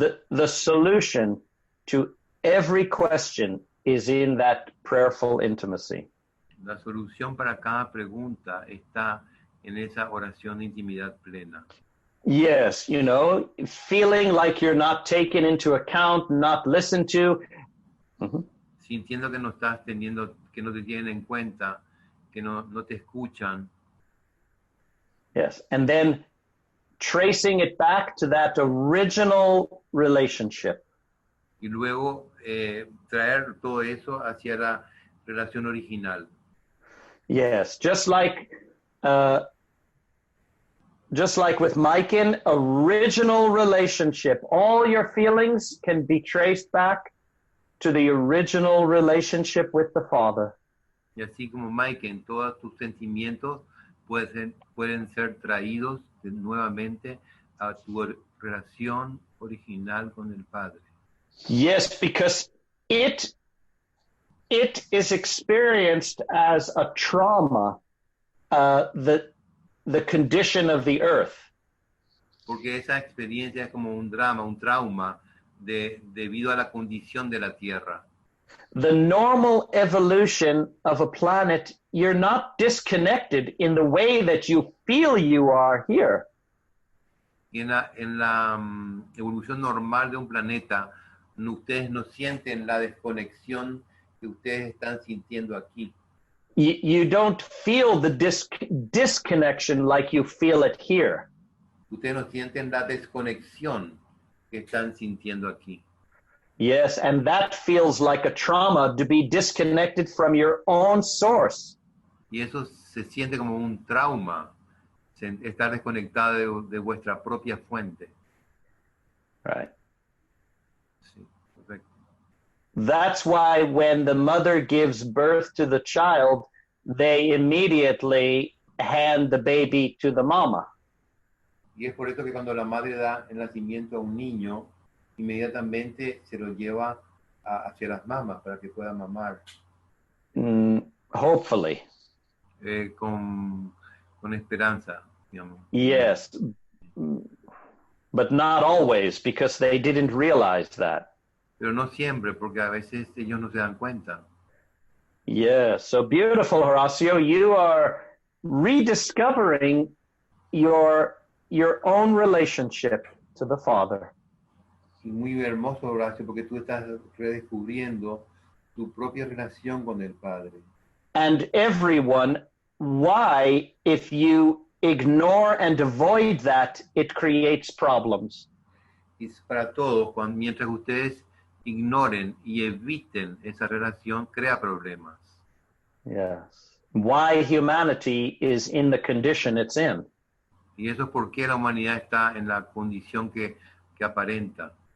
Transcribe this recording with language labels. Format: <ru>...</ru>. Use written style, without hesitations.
<en>The solution to every question is in that prayerful intimacy.</en> <es>La solución para cada pregunta está en esa oración de intimidad plena.</es> <en>Yes, feeling like you're not taken into account, not listened to.</en> <es>Sintiendo que no estás teniendo, que no te tienen en cuenta, que no te escuchan.</es> <en>Yes, and then tracing it back to that original relationship.</en> <es>Y luego traer todo eso hacia la relación original.</es> <en>Yes, just like with Maiken, original relationship. All your feelings can be traced back to the original relationship with the Father.</en> <es>Y así como Maiken, todos tus sentimientos pueden ser traídos nuevamente a tu relación original con el Padre.</es> <en>Yes, because it is experienced as a trauma, the condition of the earth.</en> <es>Porque esa experiencia es como un drama, un trauma debido a la condición de la Tierra.</es> <en>The normal evolution of a planet, you're not disconnected in the way that you feel you are here.</en> <es>Y en la evolución normal de un planeta, ustedes no sienten la desconexión que ustedes están sintiendo aquí.</es> <en>You don't feel the disconnection like you feel it here.</en> <es>Ustedes no sienten la desconexión que están sintiendo aquí.</es> <en>Yes, and that feels like a trauma to be disconnected from your own source.</en> <es>Y eso se siente como un trauma, estar desconectado de vuestra propia fuente.</es> <en>Right.</en> <es>Sí, correcto.</es> <en>That's why when the mother gives birth to the child, they immediately hand the baby to the mama.</en> <es>Y es por eso que cuando la madre da el nacimiento a un niño, inmediatamente se lo lleva hacia las mamas para que pueda mamar.</es> <en>Hopefully.</en> <es>Con esperanza, digamos.</es> <en>Yes, but not always, because they didn't realize that.</en> <es>Pero no siempre, porque a veces ellos no se dan cuenta.</es> <en>Yes, so beautiful, Horacio. You are rediscovering your own relationship to the Father.</en> <es>Y muy hermoso, Horacio, porque tú estás redescubriendo tu propia relación con el Padre.</es> <en>And everyone, why, if you ignore and avoid that, it creates problems.</en> <es>Y es para todos, mientras ustedes ignoren y eviten esa relación, crea problemas.</es> <en>Yes. Why humanity is in the condition it's in.</en> <es>Y eso es porque la humanidad está en la condición que aparenta.</es>